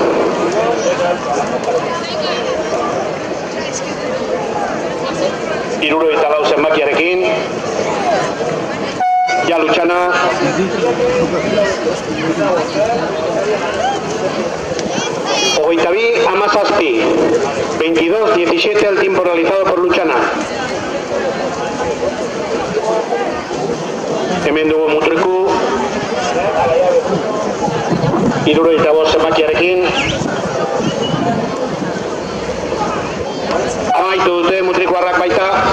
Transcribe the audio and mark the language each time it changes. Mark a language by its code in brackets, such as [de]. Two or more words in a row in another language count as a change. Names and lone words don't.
[eu] Hirurogeita lau zenbakiarekin. Ya Lutxana. Hogeita bi, Amazazpi. [es] 22:17 el tiempo realizado por Lutxana. [eu] Hemen dugu Mutriku. Hirurogeita bost zenbakiarekin. Amaitu dute Mutrikuarrak baita.